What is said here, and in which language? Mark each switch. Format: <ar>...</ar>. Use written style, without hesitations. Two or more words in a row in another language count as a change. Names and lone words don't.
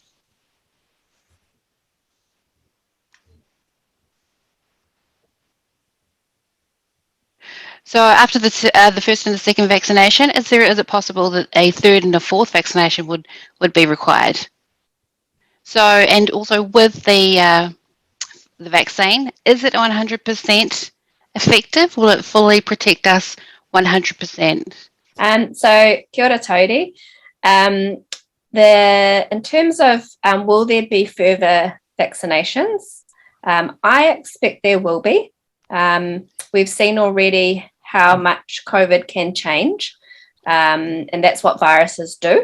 <en>So after the first and the second vaccination, is it possible that a third and a fourth vaccination would be required? So, and also with the vaccine, is it 100% effective? Will it fully protect us 100%? So</en> <mi>kia ora</mi> <en>Todi. In terms of will there be further vaccinations? I expect there will be. We've seen already how much COVID can change, and that's what viruses do.</en>